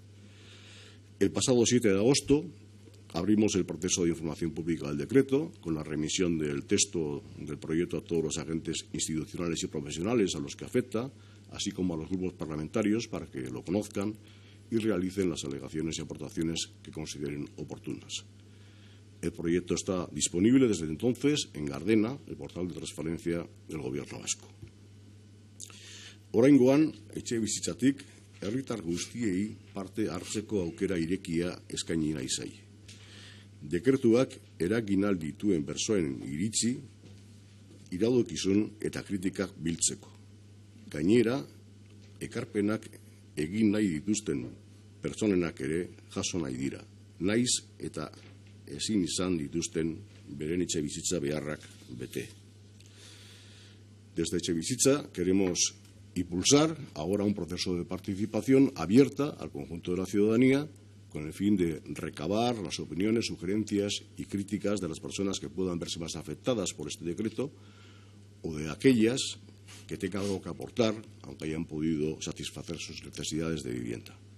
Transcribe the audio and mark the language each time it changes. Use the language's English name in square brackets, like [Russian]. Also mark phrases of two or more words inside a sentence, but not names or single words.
[Spanish] El pasado 7 de agosto abrimos el proceso de información pública del decreto con la remisión del texto del proyecto a todos los agentes institucionales y profesionales a los que afecta, así como a los grupos parlamentarios para que lo conozcan y realicen las alegaciones y aportaciones que consideren oportunas. El proyecto está disponible desde entonces en Gardena, el portal de transparencia del Gobierno vasco. [Basque] Oraingoan, etxebizitzatik herritar guztiei parte hartzeko aukera irekia eskaini nahi zaie. Dekretuak eragin ahal dituen pertsonen iritzi, iradokizun eta kritikak biltzeko. Gainera, ekarpenak egin nahi dituzten pertsonenak ere jaso nahi dira, naiz eta ezin izan dituzten beren etxebizitza beharrak bete. [Spanish] Desde Etxebizitza queremos impulsar ahora un proceso de participación abierta al conjunto de la ciudadanía con el fin de recabar las opiniones, sugerencias y críticas de las personas que puedan verse más afectadas por este decreto o de aquellas que tengan algo que aportar, aunque hayan podido satisfacer sus necesidades de vivienda.